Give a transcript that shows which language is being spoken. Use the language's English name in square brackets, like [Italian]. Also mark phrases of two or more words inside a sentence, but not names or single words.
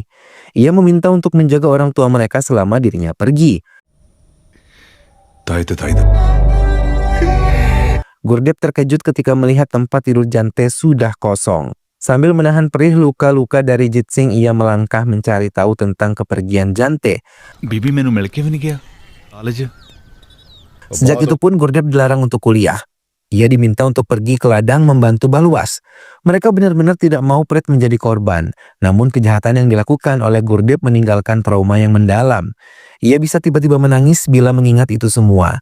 [Indonesian] Ia meminta untuk menjaga orang tua mereka selama dirinya pergi. Gurdep terkejut ketika melihat tempat tidur Jante sudah kosong. Sambil menahan perih luka-luka dari Jitsing, ia melangkah mencari tahu tentang kepergian Jante. [Punjabi] ਬੀਬੀ ਮੈਨੂੰ ਮਿਲ ਕੇ ਵੀ ਨਹੀਂ ਗਿਆ ਕਾਲਜ [Indonesian] Sejak itu pun Gurdep dilarang untuk kuliah. Ia diminta untuk pergi ke ladang membantu Baluas. Mereka benar-benar tidak mau Prit menjadi korban. Namun kejahatan yang dilakukan oleh Gurdep meninggalkan trauma yang mendalam. Ia bisa tiba-tiba menangis bila mengingat itu semua.